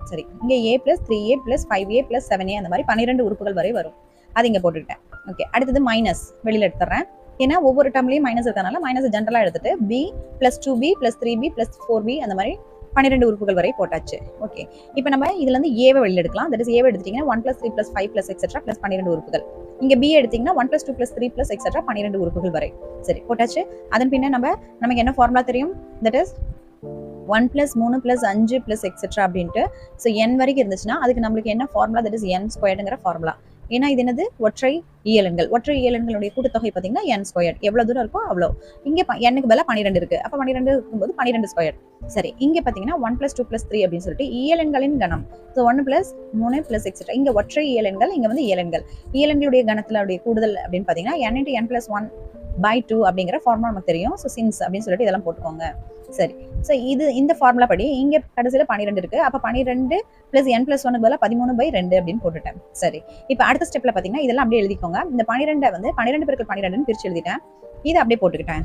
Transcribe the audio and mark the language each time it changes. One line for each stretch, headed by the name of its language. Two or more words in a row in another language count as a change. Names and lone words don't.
Tamil: சரி. இங்க
English: a plus 3a plus 5a plus 7a
Tamil: அந்த மாதிரி 12 உறுப்புகள் வரை வரும். அது இங்க போட்டுட்டேன். ஓகே. அடுத்தது மைனஸ் வெளியில எடுத்துறேன். ஏன்னா ஒவ்வொரு டேர்ம்லயும் மைனஸ் இருக்கறனால மைனஸ் ஜெனரலா எடுத்துட்டு
English: b plus 2b plus 3b plus 4b
Tamil: அந்த மாதிரி 12 உறுப்புகள் வரை போட்டாச்சு. ஓகே. இப்போ நம்ம இதுல இருந்து a வை வெளியில எடுக்கலாம்.
English: that is
Tamil: a வை எடுத்தீங்கன்னா
English: 1 plus 3 plus 5 plus etc plus 12
Tamil: உறுப்புகள். இங்க b எடுத்தீங்கன்னா
English: 1 plus 2 plus 3 plus etc 12
Tamil: உறுப்புகள் வரை. சரி. போட்டாச்சு. அதன் பின்ன நமக்கு என்ன ஃபார்முலா தெரியும்?
English: that is 1 plus 3 plus 5 plus etc
Tamil: அப்படின்ட்டு ஸோ n வரைக்கும் இருந்துச்சுன்னா அதுக்கு நம்மளுக்கு என்ன ஃபார்முலா?
English: that is
Tamil: n ஸ்கொயர்டுங்கிற ஃபார்முலா. ஏன்னா இது என்னது? ஒற்றை இயலெண்களுடைய கூட்டுத்தொகை பார்த்தீங்கன்னா n ஸ்கொயர். எவ்வளவு தூரம் இருக்கோ அவ்வளோ. இங்க n-க்கு பதிலா 12 இருக்கு. அப்ப 12 இருக்கும்போது 12 ஸ்கொயர். சரி. இங்க பாத்தீங்கன்னா
English: 1 plus 2 plus 3
Tamil: அப்படின்னு சொல்லிட்டு இயலெண்களின் கணம். ஸோ
English: 1 plus 3 plus etc.
Tamil: இங்க ஒற்றை இயலெண்கள், இங்க வந்து இயலெண்களுடைய கணத்திலுடைய கூடுதல் அப்படின்னு பாத்தீங்கன்னா
English: n into n plus 1 by 2
Tamil: அப்படிங்கிற ஃபார்முலா நமக்கு தெரியும்.
English: so since
Tamil: அப்படின்னு சொல்லிட்டு இதெல்லாம் போட்டுக்கோங்க. சரி. ஸோ இந்த ஃபார்முலா படி இங்க கடைசியில 12 இருக்கு. அப்ப 12
English: plus n plus 1
Tamil: பதிலா 13/2 அப்படின்னு போட்டுட்டேன். சரி. இப்போ அடுத்த ஸ்டெப்ல பாத்தீங்கன்னா இதெல்லாம் அப்படியே எழுதிக்கோங்க. இந்த 12 வந்து 12 பெருக்கல் 12 பிரிச்சு எழுதிட்டேன். இதை அப்படியே போட்டுக்கிட்டேன்.